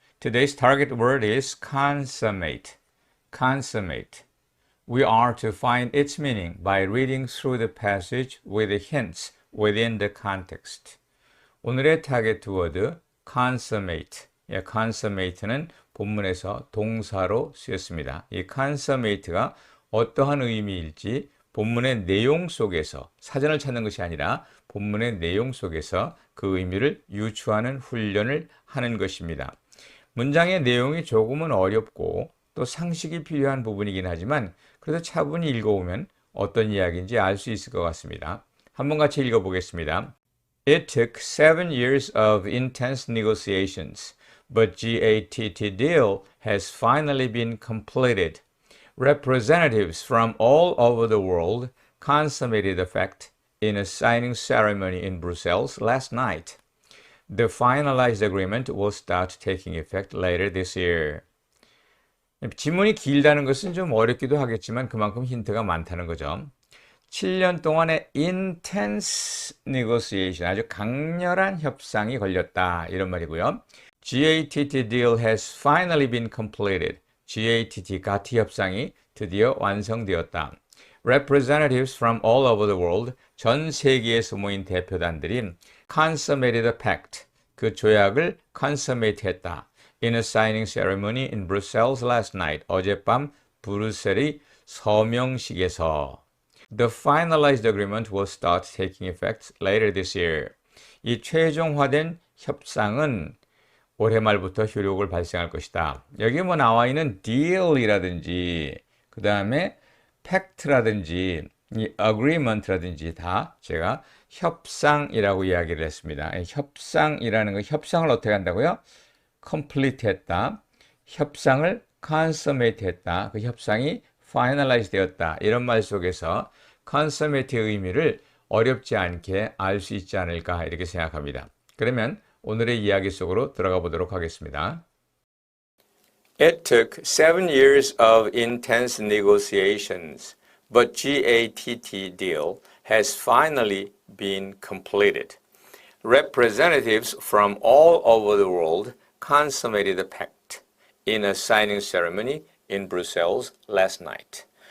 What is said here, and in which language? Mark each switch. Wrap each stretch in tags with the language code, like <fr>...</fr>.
<en>Today's target word is consummate. Consummate. We are to find its meaning by reading through the passage with the hints within the context.</en> <ko>오늘의 타겟 워드 consummate. consummate는 본문에서 동사로 쓰였습니다. 이 consummate가 어떠한 의미일지 본문의 내용 속에서 사전을 찾는 것이 아니라 본문의 내용 속에서 그 의미를 유추하는 훈련을 하는 것입니다. 문장의 내용이 조금은 어렵고 또 상식이 필요한 부분이긴 하지만 그래도 차분히 읽어오면 어떤 이야기인지 알 수 있을 것 같습니다. 한번 같이 읽어보겠습니다.</ko> <en>It took 7 years of intense negotiations, but GATT deal has finally been completed. Representatives from all over the world consummated the fact in a signing ceremony in Brussels last night. The finalized agreement will start taking effect later this year.</en> <ko>지문이 길다는 것은 좀 어렵기도 하겠지만 그만큼 힌트가 많다는 거죠. 7년 동안의</ko> <en>intense negotiation,</en> <ko>아주 강렬한 협상이 걸렸다 이런 말이고요.</ko> <en>GATT deal has finally been completed.</en> <ko>GATT 가티 협상이 드디어 완성되었다.</ko> <en>Representatives from all over the world,</en> <ko>전 세계에서 모인 대표단들이</ko> <en>consummated the pact,</en> <ko>그 조약을 consummate 했다.</ko> <en>In a signing ceremony in Brussels last night,</en> <ko>어젯밤 브뤼셀의 서명식에서.</ko> <en>The finalized agreement will start taking effect later this year.</en> <ko>이 최종화된 협상은 올해 말부터 효력을 발생할 것이다. 여기 뭐 나와 있는 deal이라든지 그 다음에 팩트라든지 이 agreement라든지 다 제가 협상이라고 이야기를 했습니다. 협상이라는 거 협상을 어떻게 한다고요? complete 했다. 협상을 consummate 했다. 그 협상이 finalize 되었다. 이런 말 속에서 consummate의 의미를 어렵지 않게 알 수 있지 않을까 이렇게 생각합니다. 그러면 오늘의 이야기 속으로 들어가 보도록 하겠습니다.</ko> <en>It took 7 years of intense negotiations, but GATT deal has finally been completed. Representatives from all over the world consummated the pact in a signing ceremony in Brussels last night.</en>